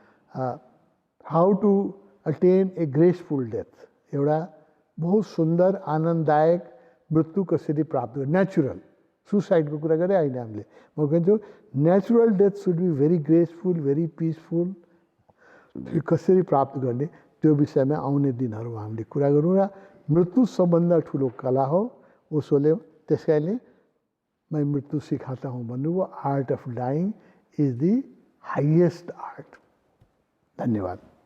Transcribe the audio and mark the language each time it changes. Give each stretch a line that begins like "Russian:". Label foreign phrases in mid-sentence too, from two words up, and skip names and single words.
English: how to attain a graceful death,
Nepali: एउटा बहुत सुन्दर आनन्ददायक मृत्यु कसरी प्राप्त गर्ने, नेचुरल। सुसाइडको कुरा गरेँ होइन हामीले, म भन्छु
English: natural death should be very graceful, very peaceful.
Nepali: कसरी प्राप्त गर्ने त्यो विषयमा आउने दिनहरूमा हामीले कुरा गरौँ। र मृत्यु सबभन्दा ठुलो कला हो, ओशोले त्यसैले
Hindi: मैं मृत्यु सिकाता हूँ
Nepali: भन्नुभयो।
English: art of dying is the highest art.
Nepali: धन्यवाद।